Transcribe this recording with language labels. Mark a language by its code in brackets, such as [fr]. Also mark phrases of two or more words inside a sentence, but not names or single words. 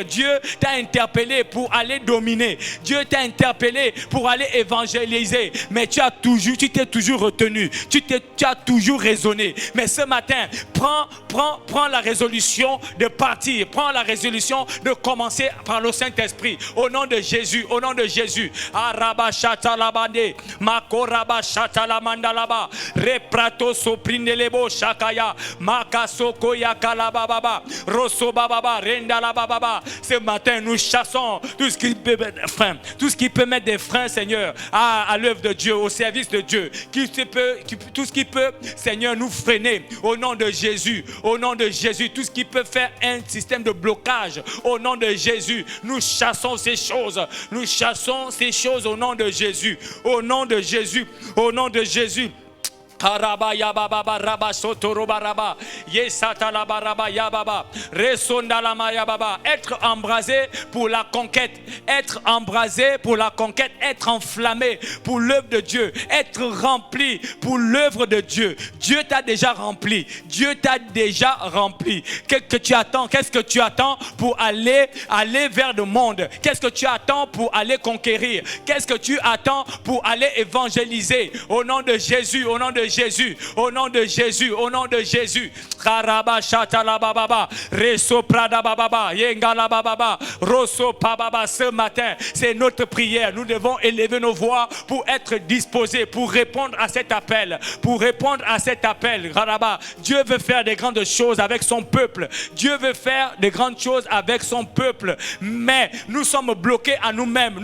[fr] Dieu t'a interpellé pour aller dominer. Dieu t'a interpellé pour aller évangéliser. Mais tu t'es toujours retenu. Tu as toujours raisonné. Mais ce matin, prends la résolution de partir. Prends la résolution de commencer par le Saint-Esprit. Au nom de Jésus, au nom de Jésus. Talabande, Makoraba Shatalamandalaba, Reprato Soprindelebo Shakaya, Makasoko Yakalababa, Rosso Bababa, Rendalababa. Ce matin, nous chassons tout ce qui peut mettre des freins, tout ce qui peut mettre des freins, Seigneur, à l'œuvre de Dieu, au service de Dieu, tout ce qui peut, Seigneur, nous freiner au nom de Jésus, au nom de Jésus, tout ce qui peut faire un système de blocage au nom de Jésus. Nous chassons ces choses, nous chassons ces choses au nom de Jésus, au nom de Jésus, au nom de Jésus. Karaba yababa raba sotoroba raba yesata la baraba yababa resonda la mayababa. Être embrasé pour la conquête, être embrasé pour la conquête, être enflammé pour l'œuvre de Dieu, être rempli pour l'œuvre de Dieu. Dieu t'a déjà rempli, Dieu t'a déjà rempli. Qu'est-ce que tu attends? Qu'est-ce que tu attends pour aller vers le monde? Qu'est-ce que tu attends pour aller conquérir? Qu'est-ce que tu attends pour aller évangéliser? Au nom de Jésus, au nom de Jésus, au nom de Jésus, au nom de Jésus. Karaba shatala bababa, reso prada bababa, yengala bababa, roso pababa. Ce matin, c'est notre prière. Nous devons élever nos voix pour être disposés, pour répondre à cet appel, pour répondre à cet appel. Karaba, Dieu veut faire des grandes choses avec son peuple. Dieu veut faire des grandes choses avec son peuple, mais nous sommes bloqués à nous-mêmes.